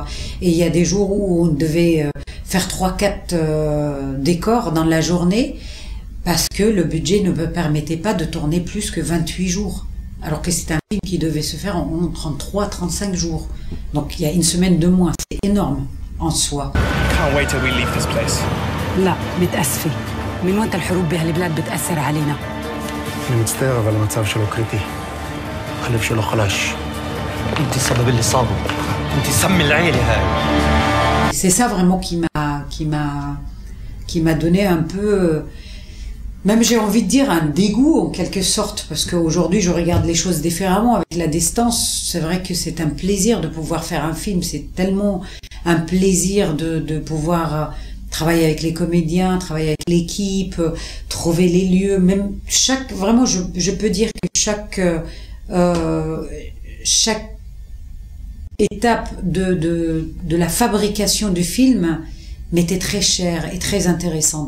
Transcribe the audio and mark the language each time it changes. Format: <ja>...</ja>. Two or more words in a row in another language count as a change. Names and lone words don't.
<fr>Et il y a des jours où on devait faire 3-4 décors dans la journée parce que le budget ne me permettait pas de tourner plus que 28 jours. Alors que c'est un film qui devait se faire en 33-35 jours. Donc il y a 1 semaine de moins. C'est énorme en soi.</fr> <en>Can't wait till we leave this place.</en> <ar>لا متأسفة من وقت الحروب بهالبلاد بتأثر علينا.</ar> <he>אני מצטער, אבל המצב שלו קריטי. החלב שלו חלש.</he> <ar>انت السبب اللي صابه. انت سم العيلة هاي.</ar> <fr>C'est ça vraiment qui m'a donné un peu, même j'ai envie de dire un dégoût en quelque sorte, parce qu'aujourd'hui je regarde les choses différemment avec la distance. C'est vrai que c'est un plaisir de pouvoir faire un film, c'est tellement un plaisir de pouvoir travailler avec les comédiens, travailler avec l'équipe, trouver les lieux, même vraiment je peux dire que chaque étape de la fabrication du film m'était très chère et très intéressante.</fr>